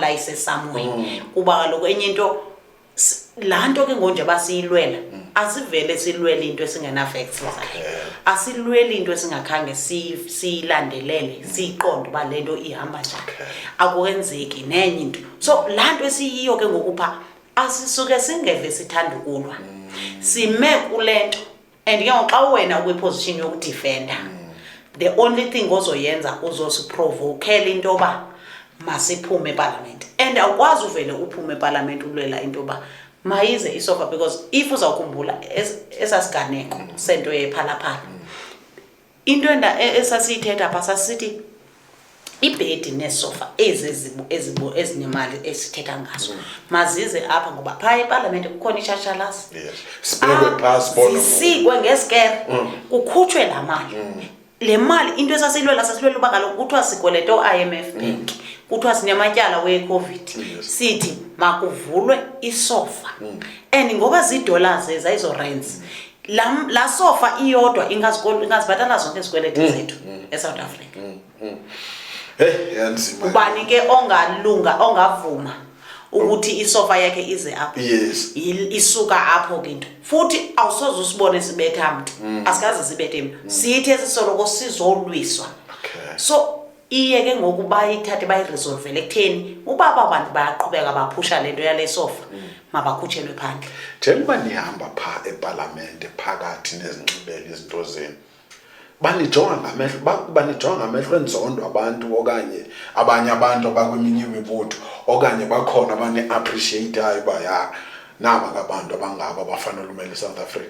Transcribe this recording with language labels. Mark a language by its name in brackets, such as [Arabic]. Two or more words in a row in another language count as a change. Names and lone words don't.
[Xhosa] ayise somewhere kuba kaloku enye into lanto ke ngonje basiyilwela asivele silwele into esingena facts zakhe asilwele into esingakhange siyilandelele siyiqonde ba lento ihamba njani akwenzeki nenye into so lanto esiyiyo ke ngokupha asisuke singeve sithanda ukulwa sime kulento and ke xa wena ukwiposition yokudefenda [English] the only thing [Xhosa] ozoyenza uzosiprovokela into ba masiphume eParliament and awukwazi uvele uphume eParliament ulwela into ba mayize isofa [English] because if [Xhosa] uzawukhumbula esasiganeko sento yephalaphala into esasiyithetha pha sasithi ibhedi nesofa ezinemali esithetha ngazo mazize apha ngoba pha eParliament kukhona ishashalasi zisikwe ngesikere kukhutshwe la mali le mali into esasiyilwela uba kaloku kuthiwa sikwelete o-IMF Bank kuthiwa sinematyala we-COVID sithi makuvulwe isofa and ngoba ziidollars ezayizo rents la sofa iyodwa ingazibhatala zonke izikweleti zethu eSouth Africa. Yanzima. [Zulu] Ubani ke ongavuma ukuthi isofa yakhe ize apho. Yes. [Xhosa] Isuka apho ke into. [Zulu] Futhi awusoze usibone sibetha umuntu. Asikaze sibethe umuntu. [Xhosa] Sithi esisoloko sizolwiswa. Okay. So iye ke ngokuba ithathe bayiresolve ekutheni ubaba abantu bayaqhubeka baphusha lento yale sofa mabakhutshelwe phandle. Njengoba nihamba pha eParliament phakathi nezinxibele izinto zenu banijonga ngamehlo enzondo abantu okanye abanye abantu abakweminye imibutho okanye bakhona abane appreciateayo baya naba ngabantu abangaba bafanele umele South Africa?